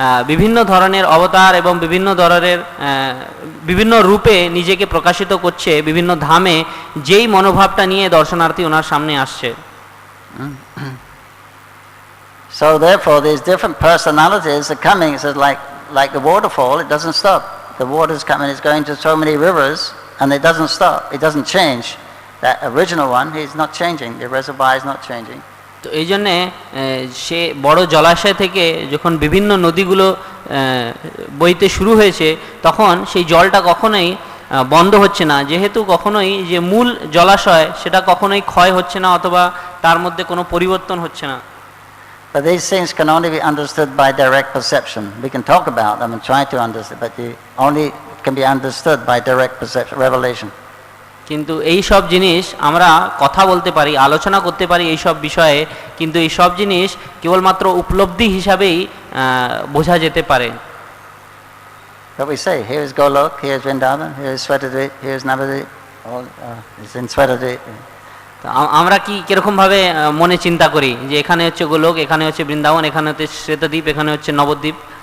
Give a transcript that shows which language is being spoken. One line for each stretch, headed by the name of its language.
Bangla: বিভিন্ন ধরনের অবতার এবং বিভিন্ন ধরনের বিভিন্ন রূপে নিজেকে প্রকাশিত করছে বিভিন্ন ধামে, যেই মনোভাবটা নিয়ে দর্শনার্থী ওনার সামনে আসছে।
English: So therefore these different personalities are coming. It's like the waterfall, it doesn't stop. The water's coming, it's going to so many rivers and it doesn't stop, it doesn't change. That original one, he's not changing, the reservoir is not changing.
Bangla: তো এই জন্যে সে বড় জলাশয় থেকে যখন বিভিন্ন নদীগুলো বইতে শুরু হয়েছে তখন সেই জলটা কখনোই বন্ধ হচ্ছে না, যেহেতু কখনোই যে মূল জলাশয় সেটা কখনোই ক্ষয় হচ্ছে না অথবা তার মধ্যে কোনো পরিবর্তন হচ্ছে না।
English: But these things can only be understood by direct perception. We can talk about them and try to understand, but they only can be understood by direct perception, revelation.
Bangla: কিন্তু এই সব জিনিস আমরা কথা বলতে পারি, আলোচনা করতে পারি এই সব বিষয়ে, কিন্তু এই সব জিনিস কেবলমাত্র উপলব্ধি হিসাবেই বোঝা যেতে পারে।
English: But we say, here is Golok, here is Vrindavan, here is Svetadvip, here is Navadvip, all is in Svetadvip.
Bangla: আমরা কি কিরকম ভাবে মনে চিন্তা করি যে এখানে হচ্ছে গোলক, এখানে হচ্ছে বৃন্দাবন, এখানে হচ্ছে শ্বেতদ্বীপ, এখানে হচ্ছে নবদ্বীপ।